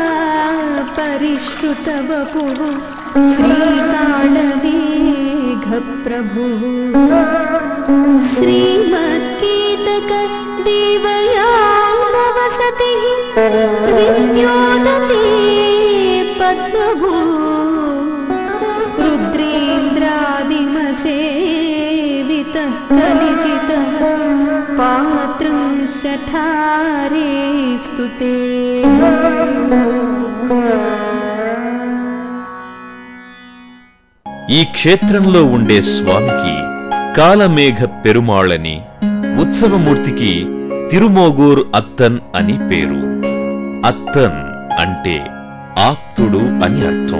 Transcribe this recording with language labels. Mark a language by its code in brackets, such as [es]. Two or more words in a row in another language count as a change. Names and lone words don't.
[sa] परिश्रुतवपुः श्रीतालमेघप्रभुः श्रीमत्कीतक देवयानवसतिः विद्योदते पद्मभू रुद्रेन्द्रादिमसेवितः कलिजितः पात्रं शठारे स्तुते. [te] ఈ క్షేత్రంలో ఉండే స్వామికి కాలమేఘ పెరుమాళని, ఉత్సవమూర్తికి తిరుమోగూర్ అత్తన్ అని పేరు. అత్తన్ అంటే ఆప్తుడు అని అర్థం.